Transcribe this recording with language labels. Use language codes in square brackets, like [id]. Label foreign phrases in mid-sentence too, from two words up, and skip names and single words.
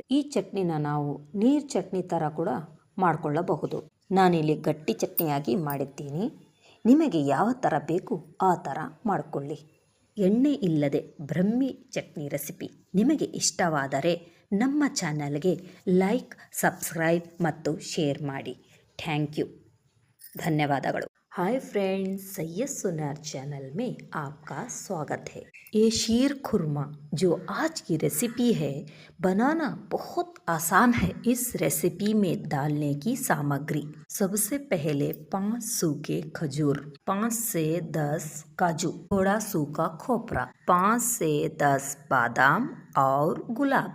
[kn] ಈ ಚಟ್ನಿನ ನಾವು ನೀರು ಚಟ್ನಿ ಥರ ಕೂಡ ಮಾಡಿಕೊಳ್ಳಬಹುದು. ನಾನಿಲ್ಲಿ ಗಟ್ಟಿ ಚಟ್ನಿಯಾಗಿ ಮಾಡಿದ್ದೀನಿ. ನಿಮಗೆ ಯಾವ ಥರ ಬೇಕು ಆ ಥರ ಮಾಡಿಕೊಳ್ಳಿ. ಎಣ್ಣೆ ಇಲ್ಲದೆ ಬ್ರಹ್ಮಿ ಚಟ್ನಿ ರೆಸಿಪಿ ನಿಮಗೆ ಇಷ್ಟವಾದರೆ ನಮ್ಮ ಚಾನಲ್ಗೆ ಲೈಕ್, ಸಬ್ಸ್ಕ್ರೈಬ್ ಮತ್ತು ಶೇರ್ ಮಾಡಿ. [en] thank you, धन्यवादಗಳು. hi friends, [hi] सैयद सुनार चैनल में आपका स्वागत है. ये शीर खुरमा जो आज की रेसिपी है, बनाना बहुत आसान है. इस रेसिपी में डालने की सामग्री: सबसे पहले 5 सूखे खजूर, 5 से 10 काजू, थोड़ा सूखा खोपरा, 5 से 10 बादाम और गुलाब.